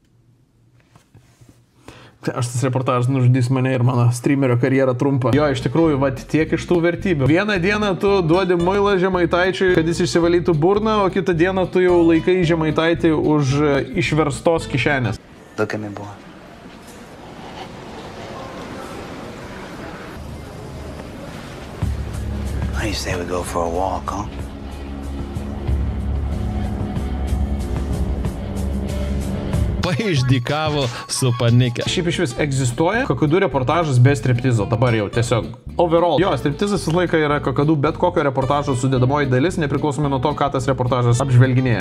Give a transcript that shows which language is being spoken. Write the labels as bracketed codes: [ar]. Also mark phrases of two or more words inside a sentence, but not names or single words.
[lt] Aš tas reportažas nužudys mane ir mano streamerio karjerą trumpą. Jo, iš tikrųjų, tiek iš tų vertybių. Vieną dieną tu duodi muilą Žemaitaičiui, kad jis išsivalytų burną, o kitą dieną tu jau laikai Žemaitaitį už išverstos kišenės. [en] Look at me, boy. How do you say we go for a walk, huh? [lt] Paišdykavo su panike. Šiaip iš vis egzistuoja kakadų reportažas be striptizo, dabar jau tiesiog overall. Jo, striptizas visą laiką yra kakadų bet kokio reportažo sudėdamoji dalis, nepriklausomai nuo to, ką tas reportažas apžvelginėja.